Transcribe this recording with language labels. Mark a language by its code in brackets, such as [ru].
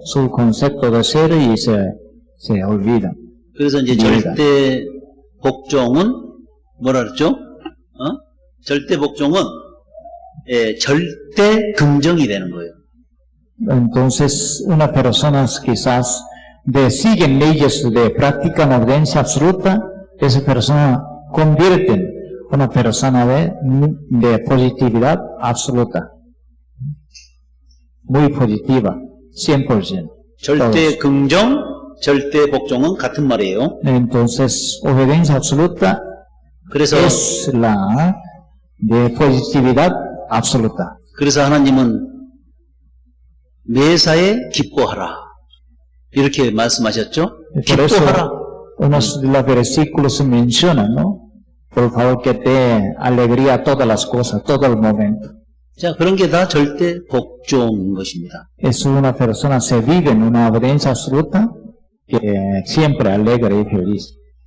[es] Su concepto de ser y se olvidan. [ko] 그래서 이제 절대 복종은 뭐라 그랬죠? 절대 복종은 절대 긍정이 되는 거예요. [es] Entonces, una persona quizás siguen leyes practican obediencia absoluta, esa persona convierte en una persona de positividad absoluta. Muy positiva, 100%. [ko] 절대 긍정, 절대 복종은 같은 말이에요. [es] Entonces, obediencia absoluta [ko] 그래서 [es] es la de positividad absoluta. [ko] 그래서 하나님은 매사에 기뻐하라. 이렇게 말씀하셨죠? [es] Por eso, [ko] 기뻐하라. [es] unos de los versículos mencionan, ¿no? Por favor, que te alegría todas las cosas, todo el momento. [ko] 자, 그런 게 다 절대 복종인 것입니다. [es] Es una persona se vive en una obediencia absoluta que siempre alegre y feliz.